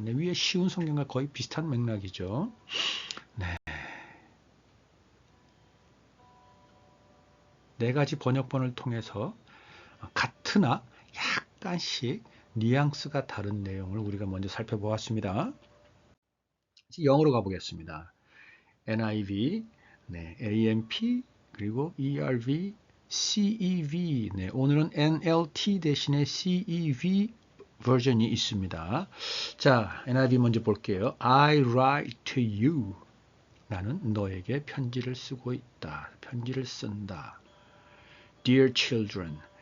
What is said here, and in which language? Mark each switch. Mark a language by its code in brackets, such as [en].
[ko] 네, 위에 쉬운 성경과 거의 비슷한 맥락이죠. 네. 네 가지 번역본을 통해서 같으나 약간씩 뉘앙스가 다른 내용을 우리가 먼저 살펴보았습니다. 영어로 가보겠습니다. NIV, 네, AMP, 그리고 ERV, CEV. 네, 오늘은 NLT 대신에 CEV 버전이 있습니다. 자, NIV 먼저 볼게요. [en] I write to you. [ko] 나는 너에게 편지를 쓰고 있다. 편지를 쓴다. [en] Dear children.